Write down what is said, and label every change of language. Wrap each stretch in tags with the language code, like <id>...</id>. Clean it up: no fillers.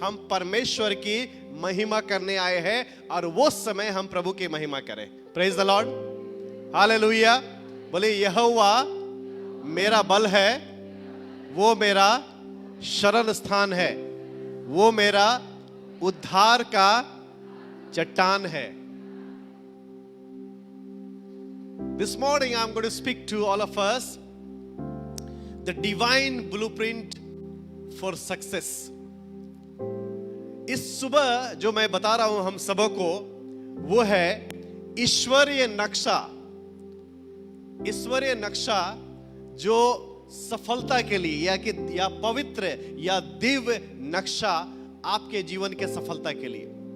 <hi>हम परमेश्वर की महिमा करने आए हैं और वो समय हम प्रभु की महिमा करें।</hi> <en>Praise the Lord.</en> <hi>हालेलुया। बोले यहोवा मेरा बल है, वो मेरा शरण स्थान है, वो मेरा उद्धार का चट्टान है।</hi> <en>This morning I'm going to speak to all of us the divine blueprint for success.</en> <hi>इस सुबह जो मैं बता रहा हूं हम सबों को, वो है ईश्वरीय नक्शा। ईश्वरीय नक्शा जो सफलता के लिए या पवित्र या दिव्य नक्शा आपके जीवन के सफलता के लिए।</hi>